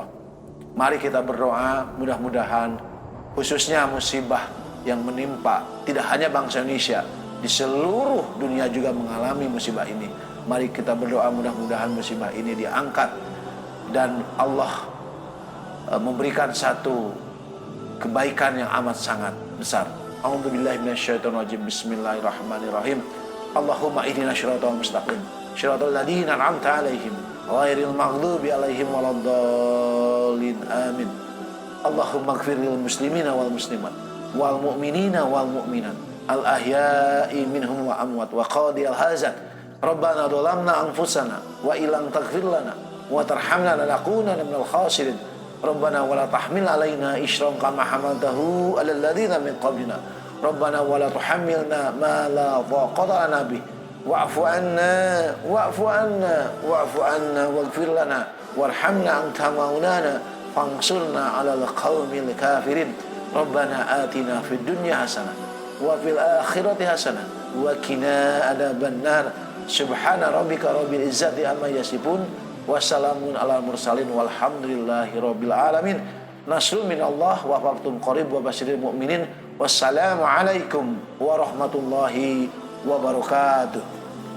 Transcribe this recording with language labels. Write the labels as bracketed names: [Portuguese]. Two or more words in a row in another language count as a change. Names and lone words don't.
[Indonesian] Mari kita berdoa, mudah-mudahan khususnya musibah yang menimpa tidak hanya bangsa Indonesia, di seluruh dunia juga mengalami musibah ini. Mari kita berdoa mudah-mudahan musibah ini diangkat dan Allah memberikan satu kebaikan yang amat sangat besar. [Arabic] أعوذ بالله من الشيطان الرجيم. بسم الله الرحمن الرحيم. اللهم اهدنا الصراط المستقيم، صراط الذين أنعمت عليهم غير المغضوب عليهم ولا الضالين. Amin. اللهم اغفر للمسلمين والمسلمات والمؤمنين والمؤمنات الأحياء منهم والأموات وقاضي الحزن. ربنا ظلمنا أنفسنا وإن لم تغفر لنا وترحمنا لنكونن من الخاسرين. ربنا ولا تحمل علينا إصرا كما حملته على الذين من قبلنا. ربنا ولا تحملنا ما لا طاقة لنا به. واعف عنا واعف عنا واعف عنا واغفر لنا وارحمنا أنت مولانا فانصرنا على القوم الكافرين. ربنا آتنا في الدنيا حسنة وفي الآخرة حسنة وقنا عذاب النار. سبحان ربك رب العزة عما يصفون وسلام على المرسلين والحمد لله رب العالمين. نصر من الله وفتح قريب وبشر المؤمنين. والسلام عليكم ورحمة الله وبركاته.